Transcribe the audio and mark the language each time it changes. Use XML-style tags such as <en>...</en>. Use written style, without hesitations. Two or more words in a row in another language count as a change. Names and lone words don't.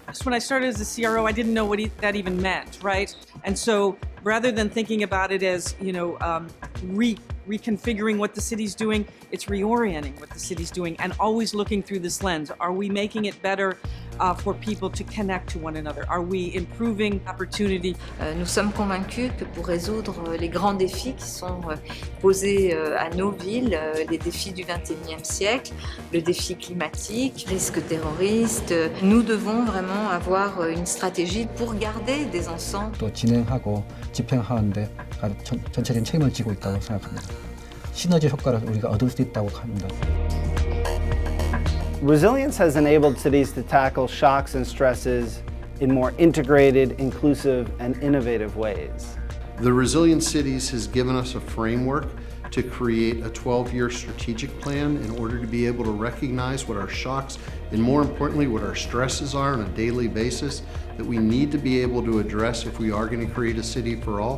<en>When I started as a CRO, I didn't know what that even meant, right? And so rather than thinking about it as, reconfiguring what the city's doing, it's reorienting what the city's doing and always looking through this lens. Are we making it better for people to connect to one another? Are we improving opportunity?</en> <fr>Nous sommes convaincus que pour résoudre les grands défis qui sont posés à nos villes, les défis du XXIe siècle, le défi climatique, risque terroriste, nous devons vraiment avoir une stratégie pour garder des enfants.</fr> <ko>또 진행하고 집행하는데 전체적인 책임을 지고 있다고 생각합니다. 시너지 효과를 우리가 얻을 수 있다고 합니다.</ko> <en>Resilience has enabled cities to tackle shocks and stresses in more integrated, inclusive, and innovative ways. The Resilient Cities has given us a framework to create a 12-year strategic plan in order to be able to recognize what our shocks and, more importantly, what our stresses are on a daily basis that we need to be able to address if we are going to create a city for all.</en>